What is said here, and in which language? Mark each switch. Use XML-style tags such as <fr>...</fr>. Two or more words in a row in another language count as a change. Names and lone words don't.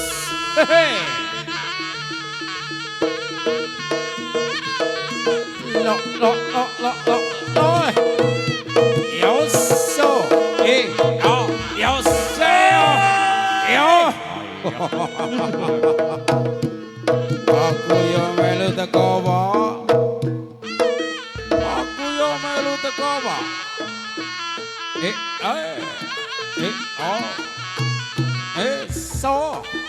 <jv>Lo. Yo so. Yo so. Yo. Aku yo melu teko, Pak. Koma. So.</jv>